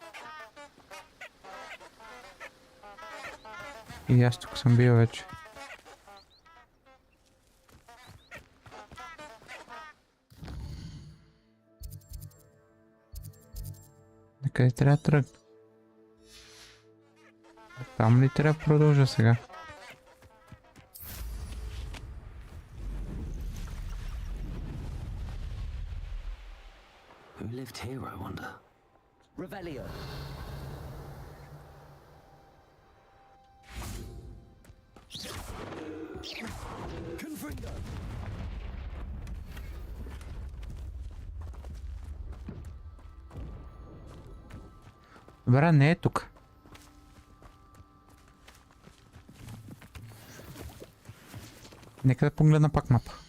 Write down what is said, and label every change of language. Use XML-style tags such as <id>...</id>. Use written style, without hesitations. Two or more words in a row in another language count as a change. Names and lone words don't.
<bg>И аз тук съм бил вече. Накъде трябва да тръгна? Там ли трябва да продължа сега?</bg> <en>Who lived here, I wonder? Revelio. Confringo.</en> <bg>Добре, не е тук. Нека да погледна пак мапа.</bg>